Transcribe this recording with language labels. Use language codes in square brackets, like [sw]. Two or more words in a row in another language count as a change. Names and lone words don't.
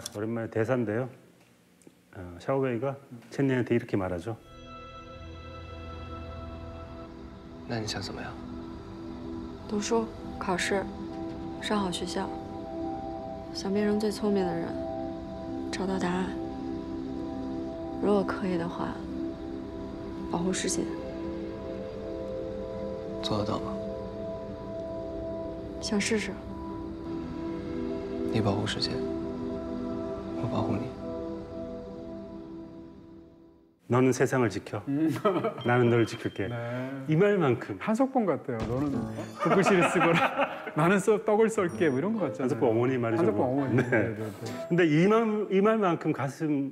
[ko] 오랜만에 대사인데요. 샤오웨이가 첸니한테 이렇게 말하죠. [zh] 那你想怎么样？读书、考试，上好学校，想变成最聪明的人，找到答案。如果可以的话，保护世界。做得到吗？想试试。你保护世界，我保护你。 [ko] 너는 세상을 지켜. 나는 널 지킬게. 네. 이 말만큼. 한석봉 같아요. 너는 붓글씨를 쓰거나 나는 떡을 썰게 뭐 이런 거 같잖아요. 한석봉 어머니 말이죠. 한석봉 뭐. 어머니. 네. 네, 네, 네. 근데 이 말만큼 가슴